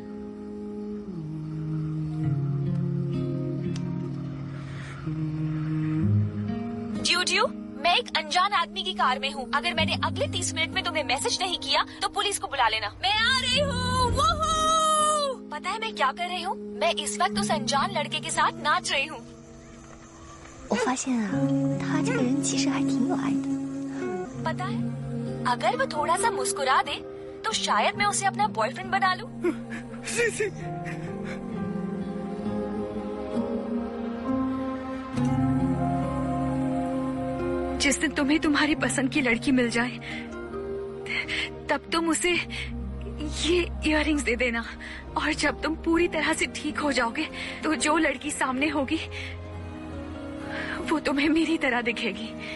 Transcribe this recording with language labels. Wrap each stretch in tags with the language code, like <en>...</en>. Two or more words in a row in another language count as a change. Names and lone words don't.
<hi>ड्यू, मैं एक अनजान आदमी की कार में हूँ। अगर मैंने अगले 30 मिनट में तुम्हें मैसेज नहीं किया तो पुलिस को बुला लेना। मैं आ रही हूँ। पता है मैं क्या कर रही हूँ? मैं इस वक्त उस अनजान लड़के के साथ नाच रही हूँ।</hi> <zh>我发现啊，他这个人其实还挺有爱的。</zh> <hi>पता है, अगर वो थोड़ा सा मुस्कुरा दे तो शायद मैं उसे अपना बॉयफ्रेंड बना लूँ। जिस दिन तुम्हें तुम्हारी पसंद की लड़की मिल जाए तब तुम उसे ये इयररिंग्स दे देना, और जब तुम पूरी तरह से ठीक हो जाओगे तो जो लड़की सामने होगी वो तुम्हें मेरी तरह दिखेगी।</hi>